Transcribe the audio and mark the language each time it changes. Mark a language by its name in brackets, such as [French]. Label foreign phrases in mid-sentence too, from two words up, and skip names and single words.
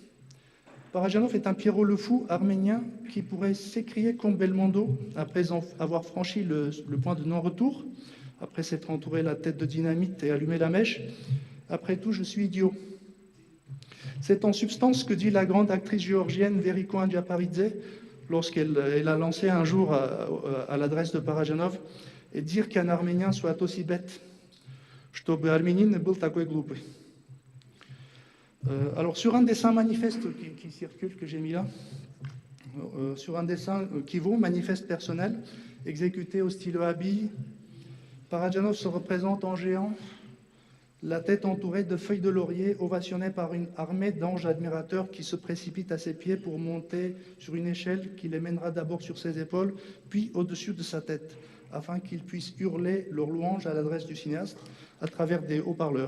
[French] Parajanov est un Pierrot le Fou arménien qui pourrait s'écrier comme Belmondo après avoir franchi le point de non-retour, après s'être entouré la tête de dynamite et allumé la mèche. Après tout, je suis idiot. C'est en substance ce que dit la grande actrice géorgienne Veriko Andjaparidze lorsqu'elle a lancé un jour à l'adresse de Parajanov et dire qu'un Arménien soit aussi bête. [Russian] Чтобы армянин был такой глупый. [French] Alors sur un dessin manifeste qui circule, que j'ai mis là, sur un dessin qui vaut manifeste personnel, exécuté au stylo à billes, Parajanov se représente en géant, la tête entourée de feuilles de laurier, ovationné par une armée d'anges admirateurs qui se précipitent à ses pieds pour monter sur une échelle qui les mènera d'abord sur ses épaules, puis au-dessus de sa tête, afin qu'ils puissent hurler leur louange à l'adresse du cinéaste à travers des haut-parleurs.